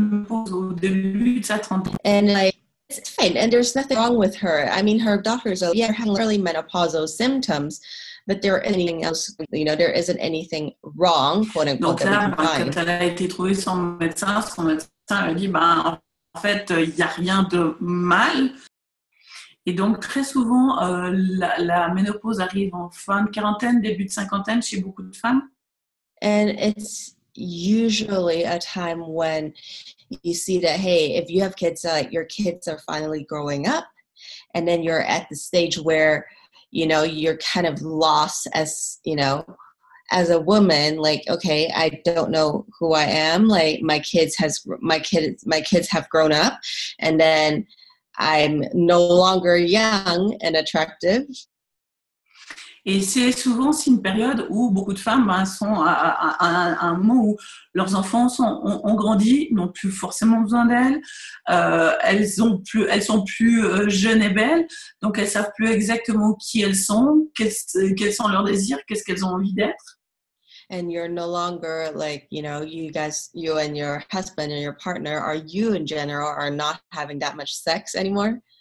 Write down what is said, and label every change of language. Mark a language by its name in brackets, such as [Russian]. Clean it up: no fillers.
[French] au début de sa trentaine. [English] And like, it's fine, and there's nothing wrong with her. I mean, her doctors are having early menopausal symptoms, but there isn't anything else, there isn't anything wrong, quote unquote. [French] Donc là, quand elle a été trouvée son médecin a dit, en fait, il n'y a rien de mal. Et donc, très souvent, la ménopause arrive en fin de quarantaine, début de cinquantaine chez beaucoup de femmes. [English] And it's usually a time when you see that, hey, if you have kids, your kids are finally growing up, and then you're at the stage where, you're kind of lost as a woman, like, okay, I don't know who I am. Like my kids have grown up, and then I'm no longer young and attractive. [French] Et c'est souvent aussi une période où beaucoup de femmes sont à un moment où leurs enfants ont grandi, n'ont plus forcément besoin d'elles, elles sont plus jeunes et belles, donc elles ne savent plus exactement qui elles sont, quels sont leurs désirs, qu'est-ce qu'elles ont envie d'être. [English] And you're no longer like, you and your husband and your partner, you in general are not having that much sex anymore.